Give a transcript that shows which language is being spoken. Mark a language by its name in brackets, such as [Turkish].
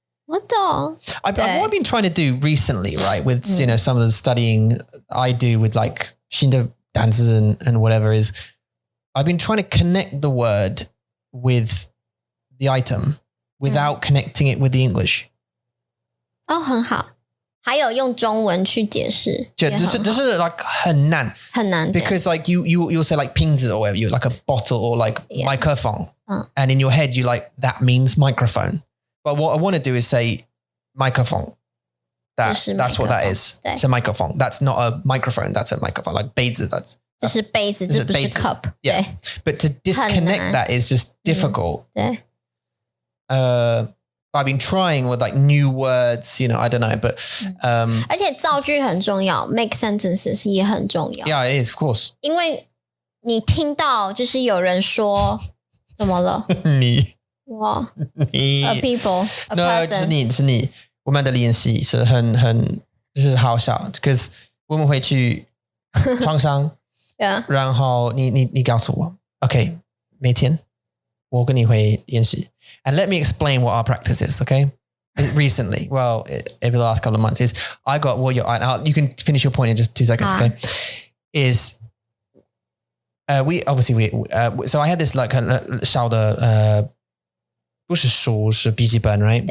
[Chinese] 我懂 [English] What I've been trying to do recently, right, with you know some of the studying I do with like [Chinese] 新的单词 [English] and whatever is, I've been trying to connect the word with the item without connecting it with the English. [Chinese] 很好，还有用中文去解释，就是 [English] like [Chinese] 很难 [English] because like you'll say like 瓶子 or whatever, you like a bottle or like microphone, and in your head you like that means microphone. But what I want to do is say microphone. That's what that is. It's a microphone. That's not a microphone. That's a microphone. Like 杯子 that's [Chinese] 这是杯子，这不是 cup. [English] Yeah. But to disconnect that is just difficult. [Chinese] 对。 [English] I've been trying with like new words, I don't know, but [Chinese] 而且造句很重要 ， [English] make sentences [Chinese] 也很重要。 [English] Yeah, it is, of course. [Chinese] 因为你听到就是有人说怎么了？你 [English] a people, a person. [Chinese] No, 是你。我们的练习是很就是好笑 ， [English] because [Chinese] 我们会去床上， [English] yeah. [Chinese] 然后你告诉我 ，OK， 每天我跟你会练习 ， [English] and let me explain what our practice is, okay? Recently, well, over the last couple of months, is I got what you can finish your point in just 2 seconds, okay? Is so I had this like [Chinese] 小的不是书是笔记本 [English] right?